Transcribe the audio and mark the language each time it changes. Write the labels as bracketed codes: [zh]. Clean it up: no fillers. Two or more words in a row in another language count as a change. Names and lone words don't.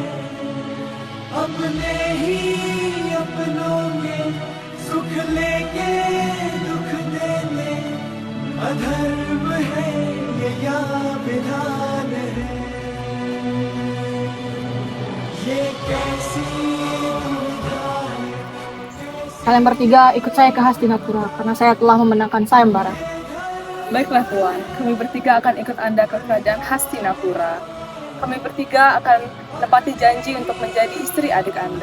[hi] अपने ही अपनों में सुख लेके दुख देने, अधर्म है ये या विधान है, ये कैसी [id] Kalian bertiga ikut saya ke Hastinapura karena saya telah memenangkan sayembara. Baiklah Tuan, kami bertiga akan ikut Anda ke kerajaan Hastinapura. Kami bertiga akan menepati janji untuk menjadi istri adik Anda.